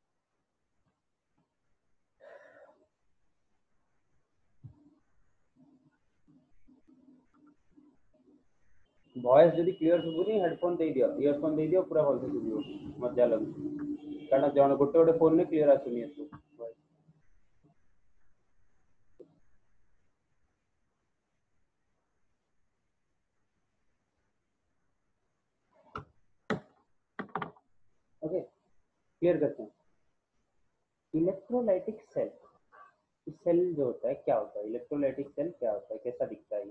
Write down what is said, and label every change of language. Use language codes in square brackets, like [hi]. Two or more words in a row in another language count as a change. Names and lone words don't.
[or] ভয়েস যদি ক্লিୟର ଶୁଭୁନି ହେଡଫୋନ୍ ଦେଇଦିଅ, ଇୟରଫୋନ୍ ଦେଇଦିଅ, ପୁରା ଭଲସେ ଶୁଭିବ, ମଜା ଲାଗୁଛି। କାରଣ ଜଣେ ଗୋଟେ ଗୋଟେ ଫୋନରେ କ୍ଲିୟର ଆସୁନି ଏସବୁ। [hi] ओके, क्लियर करते हैं। [en] electrolytic cell, cell [hi] जो होता है क्या होता है, [en] electrolytic cell [hi] क्या होता है, कैसा दिखता है ये?